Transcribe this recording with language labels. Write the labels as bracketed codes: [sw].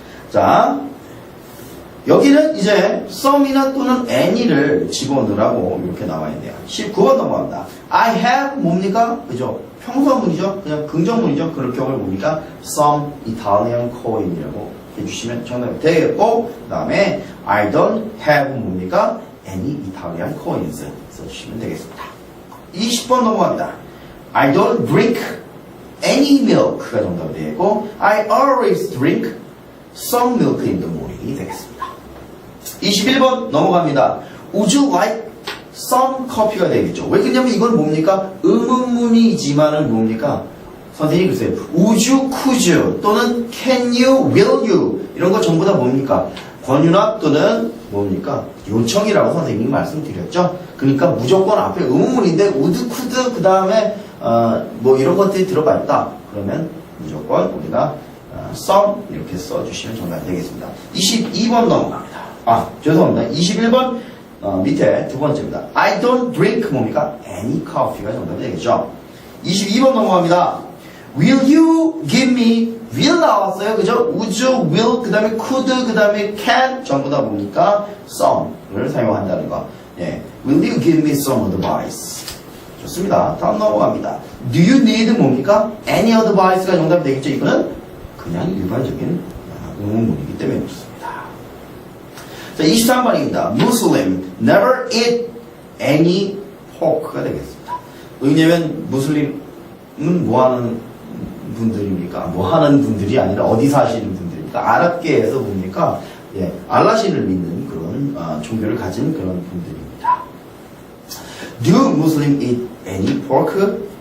[ko] 자, 여기는 이제 some이나 또는 any를 집어넣으라고 이렇게 나와 있네요. 19번 넘어갑니다. I have 뭡니까? 그죠? 평소문이죠? 그냥 긍정문이죠? 그럴 경우를 뭡니까? [en] some Italian coin [ko] 이라고 해주시면 정답이 되겠고, 그 다음에 [en] I don't have [ko] 뭡니까? [en] any Italian coins [ko] 써주시면 되겠습니다. 20번 넘어갑니다. [en] I don't drink any milk가 정답이 되겠고, I always drink some milk in the morning이 되겠습니다. [ko] 21번 넘어갑니다. [en] Would you like some coffee [ko] 가 되겠죠. 왜 그러냐면 이건 뭡니까? 의문문이지만은 뭡니까? 선생님이 글쎄요. Would you, could you 또는 can you, will you 이런 거 전부 다 뭡니까? 권유나 또는 뭡니까? 요청이라고 선생님이 말씀드렸죠. 그러니까 무조건 앞에 의문문인데 would, could 그 다음에 뭐 이런 것들이 들어가 있다. 그러면 무조건 우리가 some 이렇게 써주시면 정답이 되겠습니다. 22번 넘어갑니다. 죄송합니다. 21번 밑에 두 번째입니다. [en] I don't drink [ko] 뭡니까? [en] any coffee [ko] 가 정답이 되겠죠. 22번 넘어갑니다. [en] Will you give me? will [ko] 나왔어요. 그죠? would you, will, 그 다음에 could, 그 다음에 can 전부 다 뭡니까? some를 사용한다는 거. 예. [en] Will you give me some advice? [ko] 좋습니다. 다음 넘어갑니다. [en] Do you need [ko] 뭡니까? [en] Any advice [ko] 가 정답이 되겠죠. 이거는 그냥 일반적인 의문문이기 때문에 그렇습니다. 자, 23번입니다. [en] Muslim never eat any pork [ko] 가 되겠습니다. 왜냐면 무슬림은 뭐하는 분들입니까? 뭐하는 분들이 아니라 어디 사시는 분들입니까? 아랍계에서 뭡니까? 예, 알라신을 믿는 그런 종교를 가진 그런 분들입니다. [en] Do Muslim eat any pork?